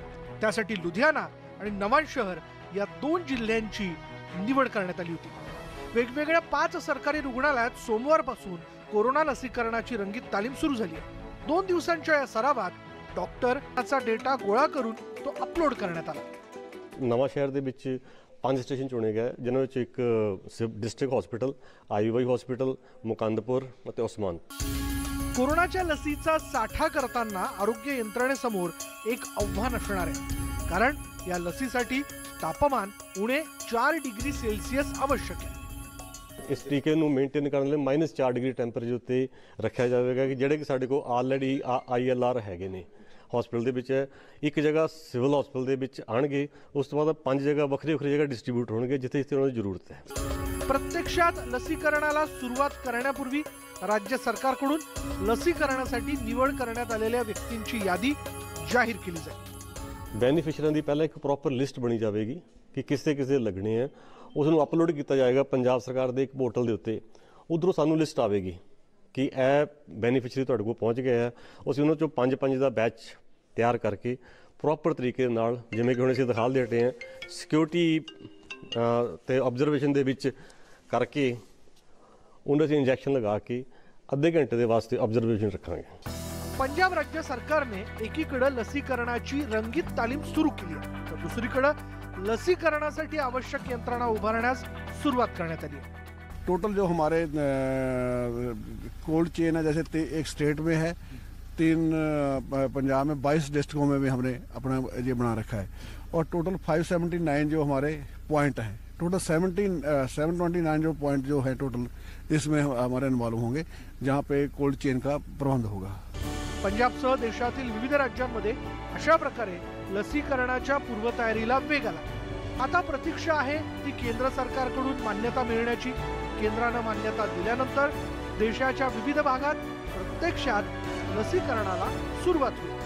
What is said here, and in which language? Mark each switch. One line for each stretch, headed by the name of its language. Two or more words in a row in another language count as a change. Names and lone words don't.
Marathi: त्यासाठी लुधियाना आणि नवा शहर या दोन जिल्ह्यांची निवड करण्यात आली होती। वेगवेगळ्या 5 सरकारी रुग्णालयात सोमवारपासून कोरोना लसीकरणाची रंगीत तालीम सुरू झाली आहे। 2 दिवसांच्या या सरावात डॉक्टरचा डेटा गोळा करून तो अपलोड करण्यात आला।
Punjabi: नवा शहर ਦੇ ਵਿੱਚ 5 ਸਟੇਸ਼ਨ ਚੁਣੇ ਗਏ, ਜਿਨ੍ਹਾਂ ਵਿੱਚ ਇੱਕ ਡਿਸਟ੍ਰਿਕਟ ਹਸਪੀਟਲ, ਆਈਵਾਈ ਹਸਪੀਟਲ, ਮੁਕੰਦਪੁਰ ਅਤੇ ਉਸਮਾਨ।
Marathi: कोरोनाच्या लसीचा साठा करताना आरोग्य यंत्रणेसमोर एक आव्हान असणार आहे, कारण या लसीसाठी तापमान उणे 4 डिग्री सेल्सियस आवश्यक आहे।
Hindi: इस टीके
Punjabi: ਨੂੰ ਮੇਨਟੇਨ ਕਰਨ ਲਈ -4 ਡਿਗਰੀ ਟੈਂਪਰੇਚਰ ਉੱਤੇ ਰੱਖਿਆ ਜਾਵੇਗਾ ਕਿ ਜਿਹੜੇ ਕਿ ਸਾਡੇ ਕੋਲ ਆਲਰੇਡੀ ILR ਹੈਗੇ ਨੇ ਹਸਪੀਟਲ ਦੇ ਵਿੱਚ। ਇੱਕ ਜਗ੍ਹਾ ਸਿਵਲ ਹਸਪੀਟਲ ਦੇ ਵਿੱਚ ਆਣਗੇ, ਉਸ ਤੋਂ ਬਾਅਦ 5 ਜਗ੍ਹਾ ਵੱਖਰੀ ਜਗ੍ਹਾ ਡਿਸਟ੍ਰੀਬਿਊਟ ਹੋਣਗੇ ਜਿੱਥੇ ਜਿੱਥੇ ਉਹਨਾਂ ਦੀ ਜ਼ਰੂਰਤ ਹੈ।
Marathi: प्रत्यक्षात लसीकरणाला सुरुवात करण्यापूर्वी राज्य सरकारकडून लसीकरणासाठी निवड करण्यात आलेल्या व्यक्तींची यादी जाहीर केली जाईल।
Punjabi: बेनिफिशियरियों ਦੀ ਪਹਿਲਾਂ ਇੱਕ ਪ੍ਰੋਪਰ ਲਿਸਟ ਬਣੀ ਜਾਵੇਗੀ ਕਿ ਕਿਸੇ ਕਿਸੇ ਲੱਗਣੇ ਆ, ਉਸ ਨੂੰ ਅਪਲੋਡ ਕੀਤਾ ਜਾਏਗਾ ਪੰਜਾਬ ਸਰਕਾਰ ਦੇ ਇੱਕ ਪੋਰਟਲ ਦੇ ਉੱਤੇ। ਉਧਰੋਂ ਸਾਨੂੰ ਲਿਸਟ ਆਵੇਗੀ ਕਿ ਇਹ ਬੈਨੀਫਿਸ਼ਰੀ ਤੁਹਾਡੇ ਕੋਲ ਪਹੁੰਚ ਗਏ ਆ। ਅਸੀਂ ਉਹਨਾਂ ਚੋਂ 5-5 ਦਾ ਬੈਚ ਤਿਆਰ ਕਰਕੇ ਪ੍ਰੋਪਰ ਤਰੀਕੇ ਨਾਲ, ਜਿਵੇਂ ਕਿ ਹੁਣ ਅਸੀਂ ਦਿਖਾ ਦਿੱਤੇ ਆ, ਸਿਕਿਉਰਿਟੀ ਤੇ ਆਬਜ਼ਰਵੇਸ਼ਨ ਦੇ ਵਿੱਚ
Hindi: करके उन्हें से इंजेक्शन लगा के आधे घंटे के वास्ते ऑब्जर्वेशन रखेंगे।
Marathi: पंजाब राज्य सरकारने एकीकडे लसीकरणाची रंगीत तालीम सुरू केली आहे, तर दुसरीकडे लसीकरणासाठी आवश्यक यंत्रणा उभारण्यास सुरुवात करण्यात आली आहे।
Hindi: टोटल जो हमारे कोल्ड चेन है, जैसे एक स्टेट में है, 3 पंजाब में, 22 डिस्ट्रिक्टों में भी हमने अपना ये बना रखा है, और टोटल 579 जो हमारे पॉइंट हैं, टोटल 729 जो पॉइंट जो है टोटल इसमें हमारे इन्वॉल्व होंगे, जहां पे कोल्ड चेन का प्रबंध होगा।
Marathi: पंजाबसह देशातील विविध राज्यांमध्ये अशा प्रकारे लसीकरणाच्या पूर्वतयारीला वेग आला। आता प्रतीक्षा आहे ती केंद्र सरकारकडून मान्यता मिळण्याची। केंद्राने मान्यता दिल्यानंतर देशाच्या विविध भागात प्रत्यक्षात लसीकरणाला सुरुवात होईल।